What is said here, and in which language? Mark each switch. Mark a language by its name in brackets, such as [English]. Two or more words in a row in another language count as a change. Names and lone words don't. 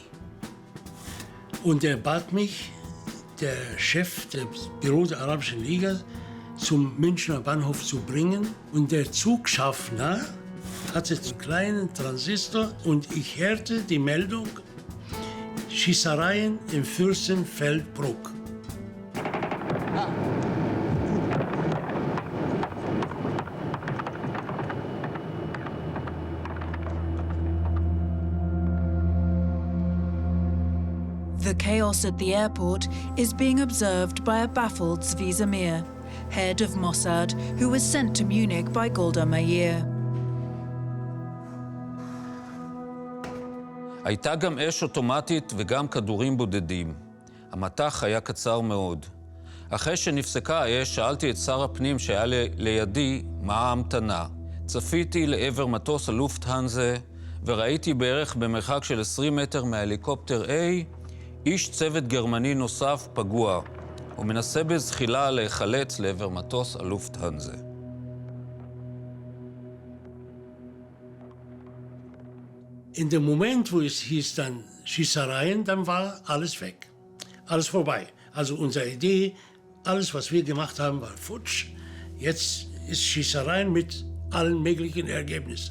[German] Und er bat mich, der Chef des Büros der Arabischen Liga, zum Münchner Bahnhof zu bringen. Und der Zugschaffner hatte einen kleinen Transistor und ich hörte die Meldung, Schießereien im Fürstenfeldbruck. [English] The chaos at the airport is being observed by a baffled Zvi Zamir, head of Mossad, who was sent to Munich by Golda Meir. [Hebrew] הייתה גם אש אוטומטית וגם כדורים בודדים. המטח היה קצר מאוד. אחרי שנפסקה האש, שאלתי את שר הפנים שהיה לידי מה ההמתנה. צפיתי לעבר מטוס הלופטהנזה, וראיתי בערך במרחק של 20 מטר מההליקופטר A, איש צוות גרמני נוסף פגוע. הוא מנסה בזחילה להיחלץ לעבר מטוס הלופטהנזה. [German] In dem Moment, wo es hieß dann Schießereien, dann war alles weg. Alles vorbei. Also unsere Idee, alles, was wir gemacht haben, war futsch. Jetzt ist Schießereien mit allen möglichen Ergebnissen.